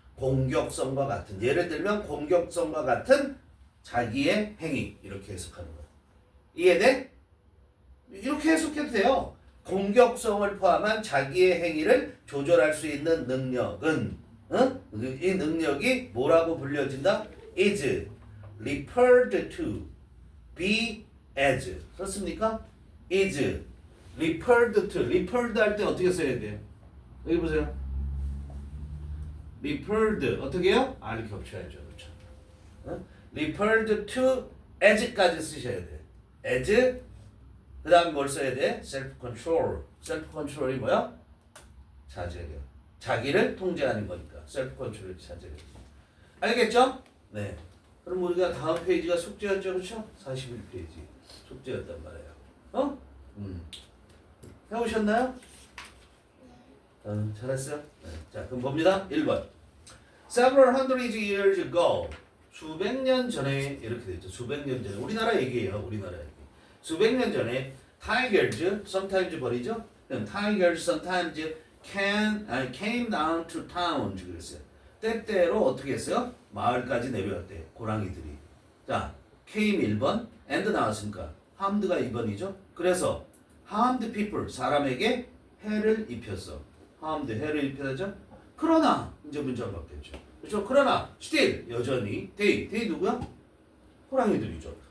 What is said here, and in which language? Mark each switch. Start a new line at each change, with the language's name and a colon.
Korean: 공격성과 같은. 예를 들면 공격성과 같은 자기의 행위. 이렇게 해석하는 거야. 이해돼? 이렇게 해석해도 돼요. 공격성을 포함한 자기의 행위를 조절할 수 있는 능력은 이 능력이 뭐라고 불려진다?
English: is referred to be as
Korean: 썼습니까? is referred to referred 할 때 어떻게 써야 돼요? 여기 보세요. referred 어떻게 해요? R이 겹쳐야죠. 그렇죠? referred to as까지 쓰셔야 돼. as 그 다음에 뭘 써야 돼?
English: self control. self control이
Korean: 뭐야? 자제력. 자기를 통제하는 거니까 self control이 자제력. 알겠죠? 네. 그럼 우리가 다음 페이지가 숙제였죠, 그렇죠? 41페이지 숙제였단 말이에요. 어? 해오셨나요? 잘했어요. 네. 자, 그럼 봅니다. 1번.
English: Several hundred years ago.
Korean: 수백 년 전에 이렇게 되죠. 수백 년 전에 우리나라 얘기예요. 우리나라 얘기. 수백 년 전에
English: tigers sometimes
Korean: 버리죠.
English: tigers sometimes came down to town
Korean: 그랬어요. 때때로 어떻게 했어요? 마을까지 내려왔대. 고랑이들이. 자, came 1번, and 나왔으니까 harmed가 2번이죠. 그래서
English: harmed people
Korean: 사람에게 해를 입혔어. harmed 해를 입혔죠. 그러나 이제 문제가 바뀌었죠. 그렇죠? 그러나 still 여전히 they 누구야? 호랑이들이죠.